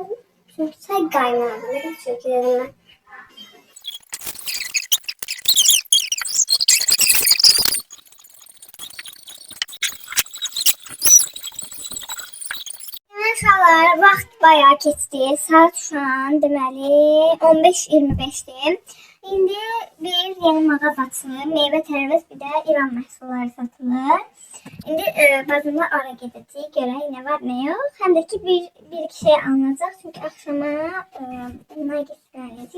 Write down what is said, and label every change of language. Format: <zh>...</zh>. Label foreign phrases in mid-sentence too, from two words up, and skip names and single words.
<tr>Çünkü çay kaynağı. Ne kadar çünkü dedim ben. Arkadaşlar</tr> <az>vaxt bayağı keçdi. Saat şu an deməli 15:25'dir. İndi bir yeni mağaza açılır. Meyvə tərəvəz bir də İran məhsulları satılır. İndi bazımla ora gedəcəyik. Görək nə var, nə yox. Həm də ki bir iki şey alınacaq. Çünki axşama nugget gələcək.</az>